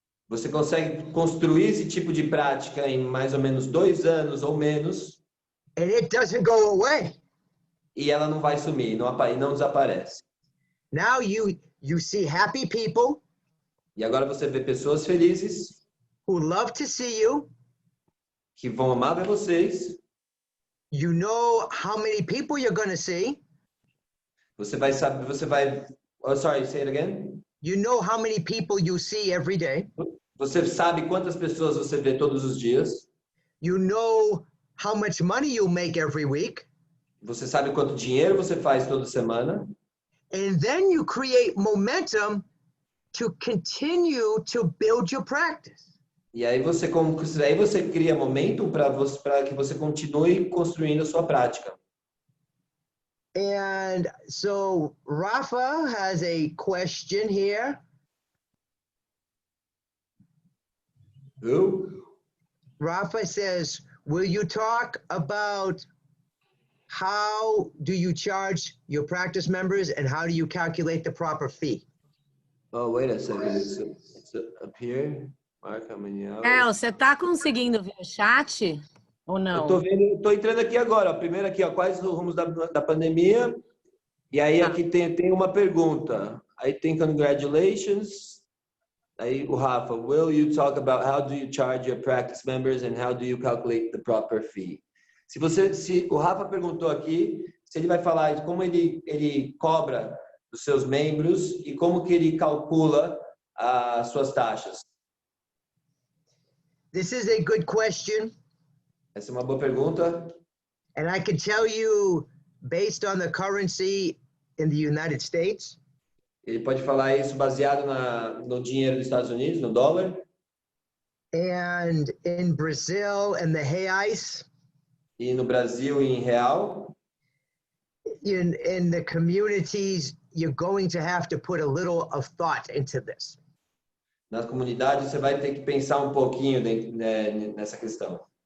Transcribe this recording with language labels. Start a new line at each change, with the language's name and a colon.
Portuguese: você consegue construir esse tipo de prática em mais ou menos 2 anos ou menos.
English: And it doesn't go away.
Portuguese: E ela não vai sumir, não desaparece.
English: Now you see happy people
Portuguese: E agora você vê pessoas felizes
English: who love to see you.
Portuguese: que vão amar ver vocês.
English: You know how many people you're going to see.
Portuguese: Você vai saber,
English: oh, sorry, say it again. You know how many people you see every day.
Portuguese: Você sabe quantas pessoas você vê todos os dias.
English: You know how much money you make every week.
Portuguese: Você sabe quanto dinheiro você faz toda semana.
English: And then you create momentum to continue to build your practice.
Portuguese: E aí você cria momentum para que você continue construindo a sua prática.
English: And so Rafa has a question here. Who? Rafa says, will you talk about how do you charge your practice members and how do you calculate the proper fee? Oh, wait a second. It's up here. Mark how many hours.
Portuguese: Você tá conseguindo ver o chat ou não? Eu tô entrando aqui agora. Primeiro aqui, quais os rumos da pandemia? E aí aqui tem uma pergunta. Aí tem congratulations. Aí o
English: Rafa, will you talk about how do you charge your practice members and how do you calculate the proper fee?
Portuguese: Se o Rafa perguntou aqui, se ele vai falar de como ele cobra dos seus membros e como que ele calcula as suas taxas.
English: This is a good question.
Portuguese: Essa é uma boa pergunta.
English: And I can tell you, based on the currency in the United States,
Portuguese: Ele pode falar isso baseado no dinheiro dos Estados Unidos, no dólar.
English: and in Brazil and the reais,
Portuguese: E no Brasil em real.
English: in the communities, you're going to have to put a little of thought into this.
Portuguese: Nas comunidades você vai ter que pensar um pouquinho nessa questão.